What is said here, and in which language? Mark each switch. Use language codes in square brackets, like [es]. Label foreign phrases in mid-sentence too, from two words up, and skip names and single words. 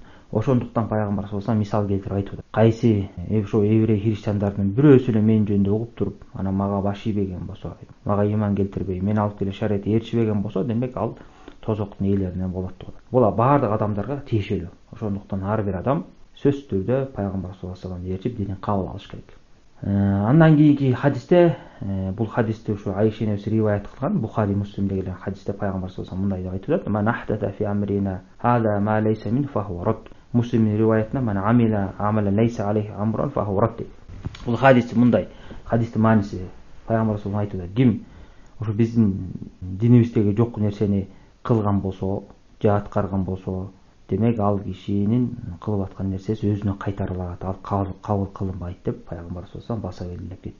[ky] Ошондуктан пайгамбар [ar] صلى الله عليه وسلم [ky] мисал келтирип айтып атат. Кайсы ошо еврей христиандардын бирөөсү эле мен жөнүндө угуп туруп, анан мага баш ийбеген болсо, мага иман келтирбей, мен алып келген шариатты ээрчибеген болсо, демек ал тозоктун ээлеринен болот деп атат. Бул баардык адамдарга тиешелүү. Ошондуктан ар бир адам сөзсүз түрдө пайгамбар [ar] صلى الله عليه وسلم [ky] ээрчип динин кабыл алыш керек. Андан кийинки хадисте, бул хадисти ушу Айша энебиз риваят кылган, Бухари, Муслимде келген хадисте пайгамбар [ar] صلى الله عليه وسلم [ky] мындай деп айтып атат: [ar] "من أحدث في أمرنا هذا ما ليس من فهو رد." [ky] Муслимдин риваятында [ar] "من عمل عملا ليس عليه أمر فهو رد." [ky] Бул хадис мындай. Хадистин мааниси пайгамбар [ar] صلى الله عليه وسلم [ky] айтып атат: ким ушу биздин динибиздеги жок нерсени кылган болсо, же аткарган болсо, демек ал кишинин кылып аткан нерсеси өзүнө кайтарылат, ал кабыл кылынбайт деп пайгамбар [ar] صلى الله عليه وسلم [ky] баса белгилеп кетти.